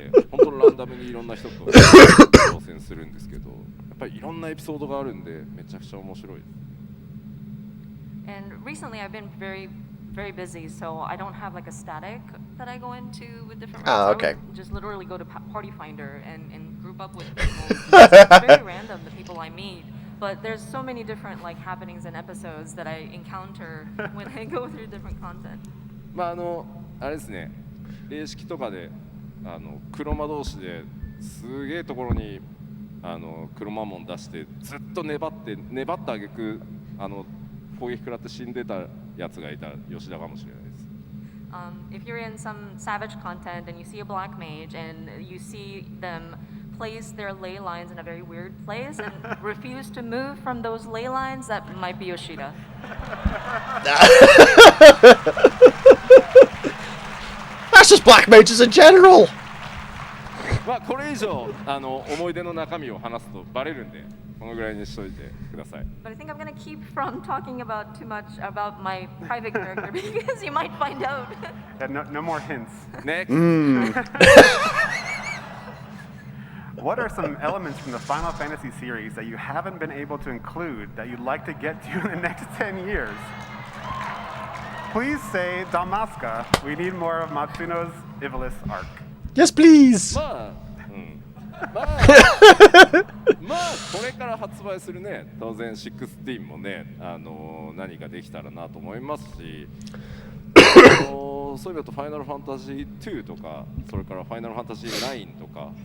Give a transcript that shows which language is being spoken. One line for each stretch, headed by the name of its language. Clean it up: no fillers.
Japanese: 本当にランダムにいろんな人と挑戦するんですけど、やっぱりいろんなエピソードがあるんでめちゃくちゃ面白いです。
English: And recently I've been very busy, so I don't have like a static that I go into with different Ah, routes. okay. I would just literally go to Party Finder and group up with people. It's very random, the people I meet. but there's so many different like happenings and episodes that I encounter when I go through different content.
Japanese: まああれですね、霊式とかで黒魔同士ですげえところに黒魔門出してずっと粘った挙句攻撃食らって死んでたやつがいた吉田かもしれないです。
English: If you're in some savage content and you see a black mage and you see them place their ley lines in a very weird place and refuse to move from those ley lines, that might be Yoshida. That's just black mages in general!
Japanese: まあこれ以上思い出の中身を話すとバレるんでこのぐらいにしといてください。
English: But I think I'm gonna keep from talking about too much about my private character because you might find out. Yeah, no more hints. Next. What are some elements from the Final Fantasy series that you haven't been able to include that you'd like to get to in the next 10 years? Please say Damaska. We need more of Matsuno's Ivalice arc. Yes, please!
Japanese: まあこれから発売するね当然16もね何かできたらなと思いますしそういう意味だとファイナルファンタジー2とかそれからファイナルファンタジー9とか